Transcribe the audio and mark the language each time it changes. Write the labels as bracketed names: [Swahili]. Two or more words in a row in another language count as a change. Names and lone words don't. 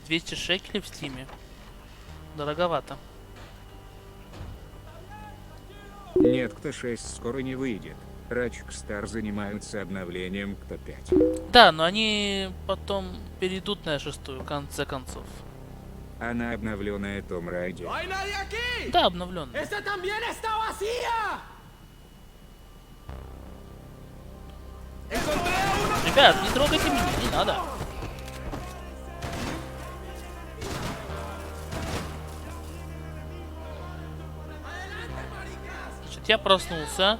[Russian] 200 шекелей в стиме. Дороговато. Нет, КТА 6 скоро не выйдет. Rockstar занимаются обновлением КТА 5. Да, но они потом перейдут на 6-ю, в конце концов. Она обновленная Том Райди. [Spanish] ¡No hay nadie aquí! [Russian] Да, обновленная. [Spanish] ¡Esta también está vacía! [Russian] Ребят, не трогайте меня, не надо. Значит, я проснулся.